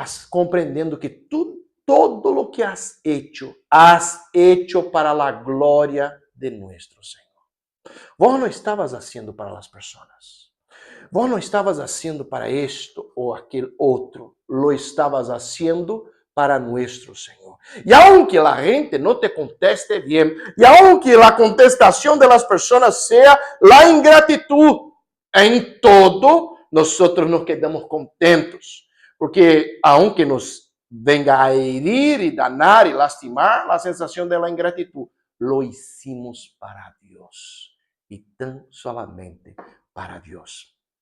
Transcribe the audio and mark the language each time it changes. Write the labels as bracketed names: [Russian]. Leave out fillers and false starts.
[Spanish] Compreendendo que todo lo que has hecho para a glória de nuestro Senhor. [Portuguese] Vos não estavas haciendo para as pessoas. Vos não estavas haciendo para esto ou aquele outro. [Spanish] Lo estavas haciendo para nuestro Senhor. [Portuguese] E aunque a gente não te conteste bem, e aunque a contestação de las pessoas seja a ingratitud, em todo, nós nos quedamos contentos, porque aunque nos venga a herir e danar e lastimar, a sensação da ingratitud, lo hicimos para Deus e tão solamente para Deus.